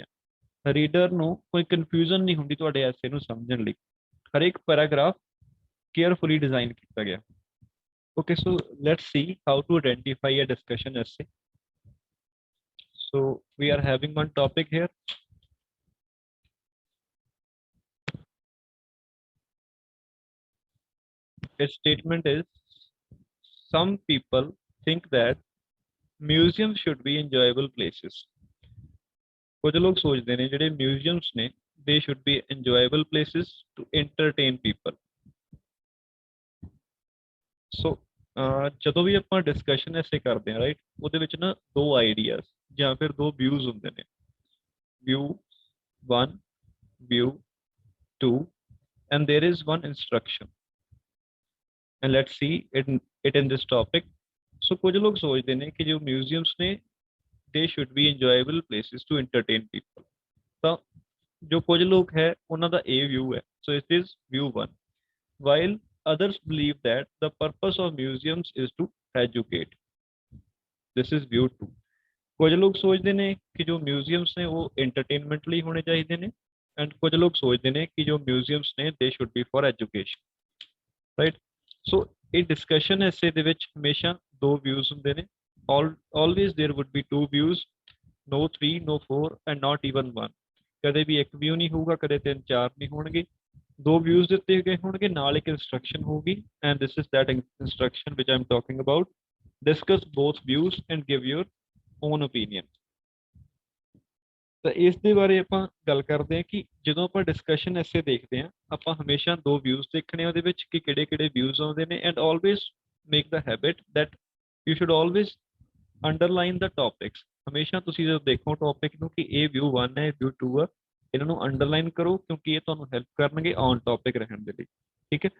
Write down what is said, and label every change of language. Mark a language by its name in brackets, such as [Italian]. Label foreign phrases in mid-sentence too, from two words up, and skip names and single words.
[Punjabi] ਰੀਡਰ ਨੂੰ ਕੋਈ ਕਨਫਿਊਜ਼ਨ ਨਹੀਂ ਹੁੰਦੀ ਤੁਹਾਡੇ ਐਸੇ ਨੂੰ ਸਮਝਣ ਲਈ, ਹਰੇਕ [English] paragraph carefully design [Punjabi] ਕੀਤਾ ਗਿਆ। [English] okay, so let's see how to identify a discussion essay. so we are having one topic here. Its statement is, some people think that museums should be enjoyable places। [Punjabi] ਕੁਝ ਲੋਕ ਸੋਚਦੇ ਨੇ ਜਿਹੜੇ ਮਿਊਜ਼ੀਅਮਸ ਨੇ [English] they should be enjoyable places to entertain people। [Punjabi] ਸੋ ਜਦੋਂ ਵੀ ਆਪਾਂ [English] discussion essay [Punjabi] ਕਰਦੇ ਹਾਂ, ਰਾਈਟ, ਉਹਦੇ ਵਿੱਚ ਨਾ ਦੋ ਆਈਡੀਆਜ਼ ਜਾਂ ਫਿਰ ਦੋ ਵਿਊਜ਼ ਹੁੰਦੇ ਨੇ, [English] view 1 view 2 and there is one instruction, and let's see it in this topic. [Punjabi] So ਕੁਝ ਲੋਕ ਸੋਚਦੇ ਨੇ ਕਿ ਜੋ ਮਿਊਜ਼ੀਅਮਸ ਨੇ [English] they should be enjoyable places to entertain people, [Punjabi] ਤਾਂ ਜੋ ਕੁਝ ਲੋਕ ਹੈ ਉਹਨਾਂ ਦਾ ਇਹ view ਹੈ, [English] so it is view 1, while others believe that the purpose of museums is to educate, this is view 2। [Punjabi] ਕੁਝ ਲੋਕ ਸੋਚਦੇ ਨੇ ਕਿ ਜੋ ਮਿਊਜ਼ੀਅਮਸ ਨੇ ਉਹ entertainment ਲਈ ਹੋਣੇ ਚਾਹੀਦੇ ਨੇ, ਐਂਡ ਕੁਝ ਲੋਕ ਸੋਚਦੇ ਨੇ ਕਿ ਜੋ ਮਿਊਜ਼ੀਅਮਸ ਨੇ [English] they should be for education, right? [Punjabi] ਸੋ ਇਹ [English] discussion essay [Punjabi] ਦੇ ਵਿੱਚ ਹਮੇਸ਼ਾ ਦੋ ਵਿਊਜ਼ ਹੁੰਦੇ ਨੇ, [English] always there would be two views, no 3 no 4 and not even 1, [Punjabi] ਕਦੇ ਵੀ ਇੱਕ ਵਿਊ ਨਹੀਂ ਹੋਊਗਾ, ਕਦੇ 3 4 ਨਹੀਂ ਹੋਣਗੇ, ਦੋ ਵਿਊਜ਼ ਦਿੱਤੇ ਗਏ ਹੋਣਗੇ, ਨਾਲ ਇੱਕ ਇਨਸਟਰਕਸ਼ਨ ਹੋਊਗੀ, [English] and this is that instruction which I'm talking about, discuss both views and give your own opinion। [Punjabi] ਤਾਂ ਇਸ ਦੇ ਬਾਰੇ ਆਪਾਂ ਗੱਲ ਕਰਦੇ ਹਾਂ ਕਿ ਜਦੋਂ ਆਪਾਂ [English] discussion essay [Punjabi] ਦੇਖਦੇ ਹਾਂ ਆਪਾਂ ਹਮੇਸ਼ਾ ਦੋ ਵਿਊਜ਼ ਦੇਖਣੇ ਉਹਦੇ ਵਿੱਚ ਕਿ ਕਿਹੜੇ ਕਿਹੜੇ ਵਿਊਜ਼ ਆਉਂਦੇ ਨੇ, [English] and always make the habit that you should always underline the topics. [Punjabi] ਹਮੇਸ਼ਾ ਤੁਸੀਂ ਜਦੋਂ ਦੇਖੋ ਟੌਪਿਕ ਨੂੰ ਕਿ ਇਹ ਵਿਊ 1 ਹੈ ਵਿਊ 2 ਆ, ਇਹਨਾਂ ਨੂੰ ਅੰਡਰਲਾਈਨ ਕਰੋ ਕਿਉਂਕਿ ਇਹ ਤੁਹਾਨੂੰ ਹੈਲਪ ਕਰਨਗੇ [English] on topic [Punjabi] ਰਹਿਣ ਦੇ ਲਈ, ਠੀਕ ਹੈ।